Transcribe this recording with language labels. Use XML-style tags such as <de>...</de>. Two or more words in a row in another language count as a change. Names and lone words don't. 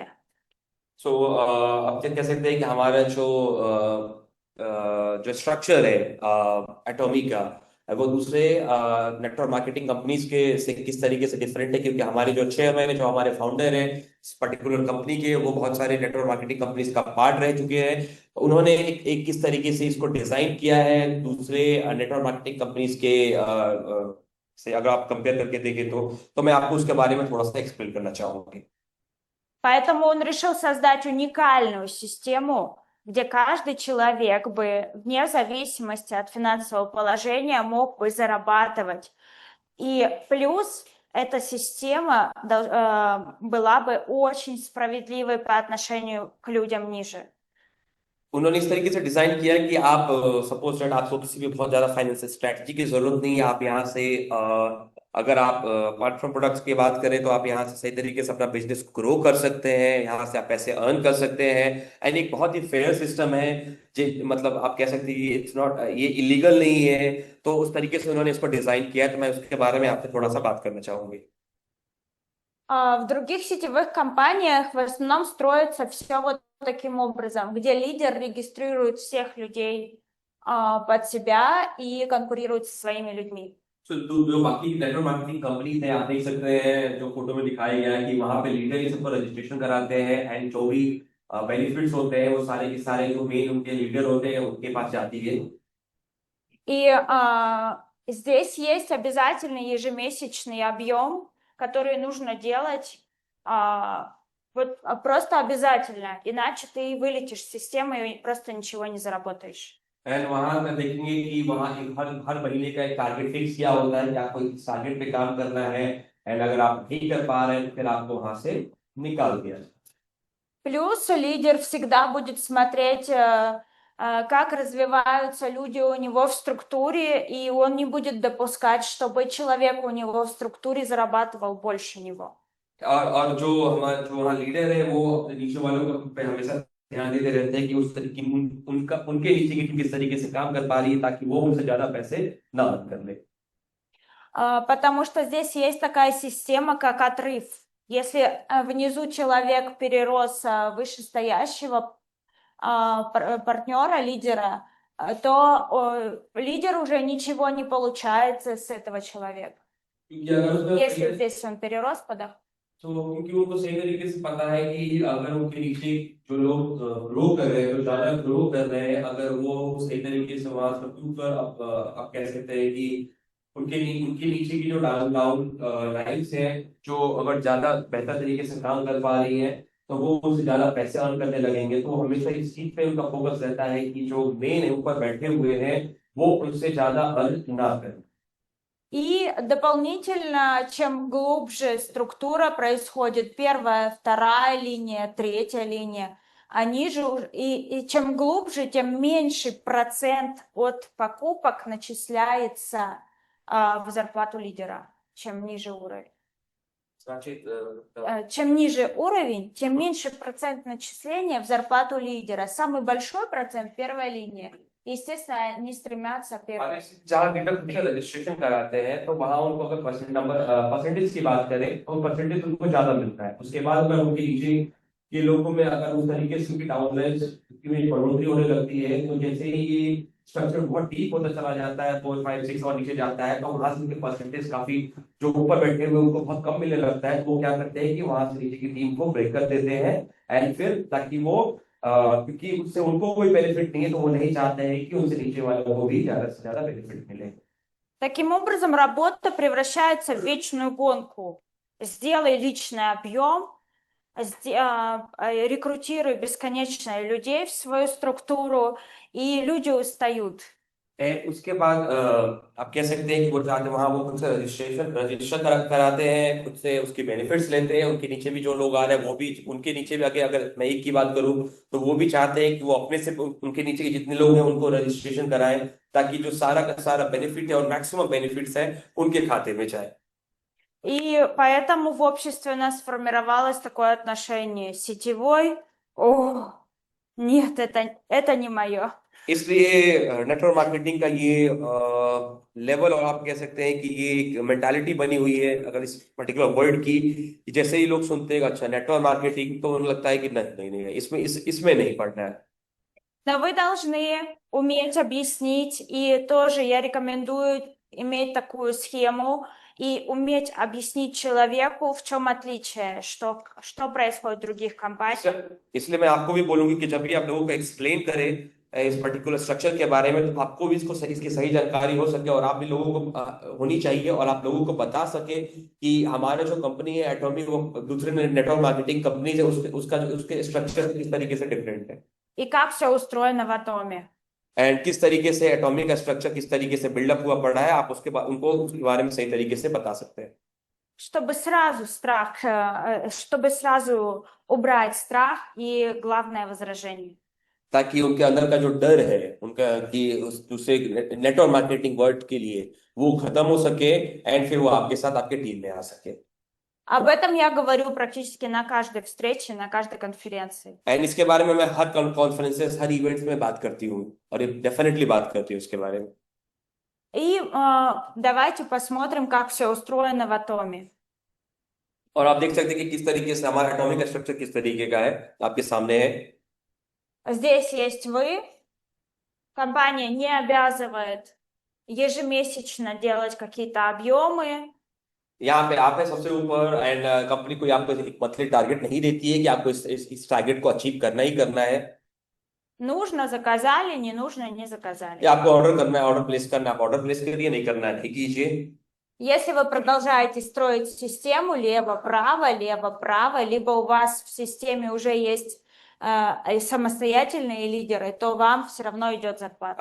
<hi>सो अब कह सकते हैं कि हमारा जो स्ट्रक्चर है एटॉमी का, वो दूसरे</hi> <en>network marketing companies</en> <hi>के से किस तरीके से डिफरेंट है, क्योंकि हमारे जो चेयरमैन है, जो हमारे फाउंडर हैं इस</hi> <en>particular company</en> <hi>के, वो बहुत सारे</hi> <en>network marketing companies</en> <hi>का पार्ट रह चुके हैं। उन्होंने एक किस तरीके से इसको डिजाइन किया है दूसरे</hi> <en>network marketing companies</en> <hi>के से अगर आप कंपेयर करके देखें तो मैं आपको उसके बारे में थोड़ा सा एक्सप्लेन करना चाहूंगी।</hi> <ru>Поэтому он решил создать уникальную систему, где каждый человек бы, вне зависимости от финансового положения, мог бы зарабатывать. И плюс эта система была бы очень справедливой по отношению к людям ниже.</ru> <hi>उन्होंने इस तरीके से डिजाइन किया कि आप</hi> <en>suppose that</en> <hi>आपको किसी भी बहुत ज्यादा</hi> <en>financial strategy</en> <hi>की जरूरत नहीं है, आप यहाँ से अगर आप</hi> <en>apart from products</en> <hi>की बात करें तो आप यहाँ से सही तरीके से अपना</hi> <en>business grow</en> <hi>कर सकते हैं, यहाँ से आप पैसे अर्न कर सकते हैं। एंड एक बहुत ही</hi> <en>fair system</en> <hi>है, मतलब आप कह सकते हैं</hi> <en>it's not,</en> <hi>ये इलीगल नहीं है। तो उस तरीके से उन्होंने इसको डिजाइन किया है, तो मैं उसके बारे में आपसे थोड़ा सा बात करना चाहूंगी।</hi> <ru>В других сетевых компаниях в основном строится все вот таким образом, где лидер регистрирует всех людей под себя и конкурирует со своими людьми.</ru> <hi>तो जो बाकी</hi> <en>network marketing company</en> <hi>है, आप देख सकते हैं जो फोटो में दिखाया गया है कि वहां पे लीडर ही सबको रजिस्ट्रेशन कराते हैं, एंड जो भी बेनिफिट्स होते हैं वो सारे के सारे जो मेन उनके लीडर होते हैं उनके पास जाती है।</hi> <ru>И здесь есть обязательный ежемесячный объем, который нужно делать просто обязательно, иначе ты вылетишь с системы и просто ничего не заработаешь.</ru> <hi>एंड वहां पर देखेंगे कि वहां एक हर हर महीने का एक</hi> <en>target fix</en> <hi>किया होता है कि आपको इस टारगेट पे काम करना है, एंड अगर आप नहीं कर पा रहे हैं तो फिर आपको वहां से निकाल दिया।</hi> <ru>Плюс лидер всегда будет смотреть, как развиваются люди у него в структуре, и он не будет допускать, чтобы человек у него в структуре зарабатывал больше него.</ru> <hi>और जो वहाँ लीडर है वो अपने नीचे वालों को पे हमेशा ध्यान देते रहते हैं कि उस तरीके उनका उनके नीचे की टीम किस तरीके से काम कर पा रही है, ताकि वो उनसे ज्यादा पैसे ना अर्न कर ले।</hi> <ru>Потому что здесь есть такая система, как отрыв. Если внизу человек перерос вышестоящего партнера, лидера, то лидер уже ничего не получается с этого человека.</ru> <hi>क्योंकि अगर उसमें</hi> <ru>Если здесь он перерос подох.</ru> <hi>तो क्योंकि उनको सही तरीके से पता है कि अगर उनके नीचे जो लोग ग्रो कर रहे हैं, जो ज्यादा ग्रो कर रहे हैं, अगर वो सही तरीके से वहां सब ऊपर आप कह सकते हैं कि उनके नीचे की जो</hi> <en>down down lines</en> <hi>हैं, जो अगर ज्यादा बेहतर तरीके से काम कर पा रही है तो वो उनसे ज्यादा पैसे अर्न करने लगेंगे। तो हमेशा इस चीज पे उनका फोकस रहता है कि जो मेन है ऊपर बैठे हुए हैं वो उनसे ज्यादा अर्न ना करें।</hi> <ru>И дополнительно, чем глубже структура происходит, первая, вторая линия, третья линия, они же, и чем глубже, тем меньше процент от покупок начисляется в зарплату лидера, чем ниже уровень. Значит, Чем ниже уровень, тем меньше процент начисления в зарплату лидера. Самый большой процент первая линия. Естественно, они стремятся первым.</ru> <hi>जहाँ लीडर खुद का रजिस्ट्रेशन कराते हैं तो वहां उनको अगर परसेंटेज की बात करें तो परसेंटेज उनको ज्यादा मिलता है। उसके बाद अगर उनके नीचे के लोगों में अगर उस तरीके से उनकी डाउनलाइंस में बढ़ोतरी होने लगती है, तो जैसे ही ये स्ट्रक्चर बहुत डीप होता चला जाता है, 4 5 6 और नीचे जाता है, तो वहां से उनके परसेंटेज काफी जो ऊपर बैठे हुए उनको बहुत कम मिलने लगता है। तो वो क्या करते हैं कि वहां से नीचे की टीम को ब्रेक कर देते हैं, एंड फिर ताकि वो क्योंकि उससे उनको कोई बेनिफिट नहीं है, तो वो नहीं चाहते हैं कि उनसे नीचे वालों को भी ज्यादा से ज्यादा बेनिफिट मिले।</hi> <ru>Таким образом, работа превращается в вечную гонку. Сделай личный объем, рекрутируй бесконечно людей в свою структуру, и люди устают.</ru> <hi>एंड उसके बाद आप कह सकते हैं कि वो चाहते वहां वो खुद से रजिस्टर कराते हैं, खुद से उसके बेनिफिट्स लेते हैं। उनके नीचे भी जो लोग आ रहे हैं वो भी उनके नीचे भी आगे, अगर मैं एक की बात करूं तो वो भी चाहते हैं कि वो अपने से उनके नीचे के जितने लोग हैं उनको रजिस्ट्रेशन कराएं, ताकि जो सारा का सारा बेनिफिट है और</hi> <en>maximum benefits</en> <hi>है उनके खाते में जाए।</hi> <ru>И поэтому в обществе у нас сформировалось такое отношение сетевой. О, нет, это не мое.</ru> <hi>इसलिए</hi> <en>network marketing</en> <hi>का ये लेवल, और आप कह सकते हैं कि ये एक मेंटालिटी बनी हुई है अगर इस</hi> <en>particular word</en> <hi>की, कि जैसे ही लोग सुनते हैं अच्छा</hi> <en>network marketing,</en> <hi>तो उन्हें लगता है कि नहीं नहीं नहीं, इसमें नहीं पढ़ना है।</hi> <ru>Но вы должны уметь объяснить, и тоже я рекомендую иметь такую схему и уметь объяснить человеку, в чем отличие, что происходит в других компаниях.</ru> <hi>इसलिए मैं आपको भी बोलूंगी कि जब भी आप लोगों को एक्सप्लेन करें इस</hi> <en>particular structure</en> <hi>के बारे में, तो आपको भी इसकी सही जानकारी हो सके, और आप भी लोगों को होनी चाहिए, और आप लोगों को बता सके कि हमारा जो कंपनी है एटॉमी, वो दूसरे</hi> <en>network marketing company</en> <hi>है उसके स्ट्रक्चर किस तरीके से डिफरेंट है,</hi> <ru>И как все устроено в Атоме.</ru> <hi>एंड किस तरीके से एटॉमिक का स्ट्रक्चर किस तरीके से बिल्डअप हुआ पड़ा है, आप उसके बाद उनको उसके बारे में सही तरीके से बता सकते हैं।</hi> <ru>Чтобы сразу чтобы сразу убрать страх и главное возражение.</ru> <hi>ताकि उनके अंदर का जो डर है उनका कि उस दूसरे</hi> <en>network marketing word</en> <hi>के लिए वो खत्म हो सके, एंड फिर वो आपके साथ आपके टीम में आ सके।</hi> <ru>Об этом я говорю практически на каждой встрече, на каждой конференции.</ru> <hi>एंड इसके बारे में मैं हर कॉन्फ्रेंसेस, हर इवेंट्स में बात करती हूँ, और डेफिनेटली बात करती हूँ इसके बारे में।</hi> <ru>И давайте посмотрим, как все устроено в Атоме.</ru> <hi>और आप देख सकते हैं कि किस तरीके से हमारा एटॉमिक स्ट्रक्चर किस तरीके का है, आपके सामने है।</hi> <ru>Здесь есть вы. Компания не обязывает ежемесячно делать какие-то объемы.</ru> <hi>यहाँ पे आप है सबसे ऊपर, एंड कंपनी कोई आपको एक</hi> <en>monthly target</en> <hi>नहीं देती है कि आपको इस टारगेट को अचीव करना ही करना है।</hi> <ru>Нужно, заказали, не нужно, не заказали.</ru> <hi>या आपको ऑर्डर करना है,</hi> <en>order place</en> <hi>करना है, आप</hi> <en>order place</en> <hi>करिए, नहीं करना है नहीं कीजिए।</hi> <ru>Если вы продолжаете строить систему лево, право, либо у вас в системе уже есть самостоятельные лидеры, то вам все равно идет зарплата.</ru>